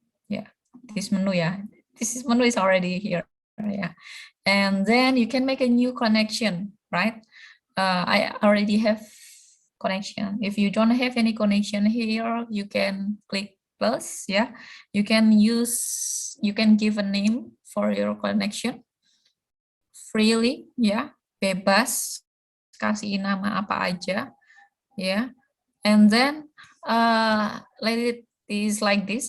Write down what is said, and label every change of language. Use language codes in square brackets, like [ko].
[en] Yeah, this menu. Yeah, this menu is already here. Yeah, and then you can make a new connection, right? I already have connection. If you don't have any connection here, you can click plus. Yeah, you can give a name for your connection freely. [id] Yeah, bebas, kasih nama apa aja. [en] Yeah, and then let it is like this.